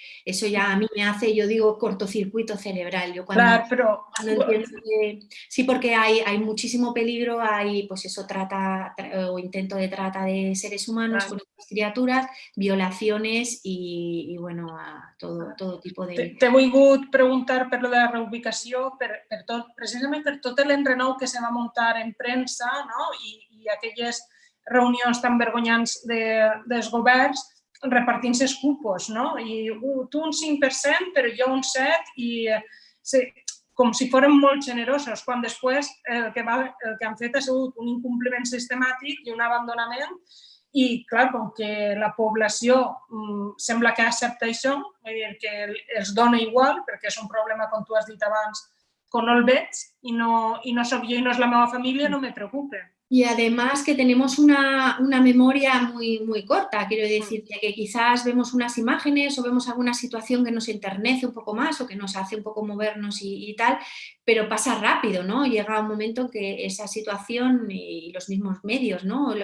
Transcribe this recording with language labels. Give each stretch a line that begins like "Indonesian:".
Spanish: Eso ya a mí me hace, yo digo, cortocircuito cerebral. Yo Claro, pero... cuando entiendo que... Sí, porque hay muchísimo peligro, hay pues eso, o intento de trata de seres humanos con estas criaturas, violaciones y bueno, a todo tipo de...
Catalan: T'he volgut preguntar per lo de la reubicació, precisament per tot l'enrenou que se va muntar en premsa, no? I aquelles reunions tan vergonyants dels governs repartint-se els cupos, no? I tu un 5%, però jo un 7%, i com si fórem molt generosos, quan després el que han fet ha sigut un incompliment sistemàtic i un abandonament. I, clar, com que la població sembla que accepta això, que els dona igual, perquè és un problema, com tu has dit abans, que no el veig i no soc jo i no és la meva família, no me preocupa.
Spanish: Y además que tenemos una memoria muy, muy corta, quiero decir, que quizás vemos unas imágenes o vemos alguna situación que nos enternece un poco más o que nos hace un poco movernos y tal, pero pasa rápido, ¿no? Llega un momento en que esa situación y los mismos medios, ¿no?